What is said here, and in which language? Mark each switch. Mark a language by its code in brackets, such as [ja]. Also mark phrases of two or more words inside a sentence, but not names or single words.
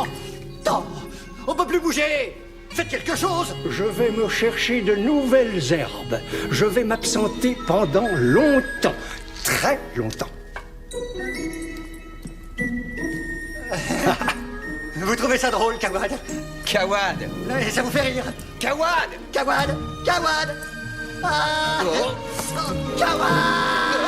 [fr] Non, on peut plus bouger. Faites quelque chose. Je vais me chercher de nouvelles herbes. Je vais m'absenter pendant longtemps. Très longtemps. Vous trouvez ça drôle, Cawad? Cawad! Ça vous fait rire? Cawad! Cawad! Cawad! Ah! Oh. Cawad!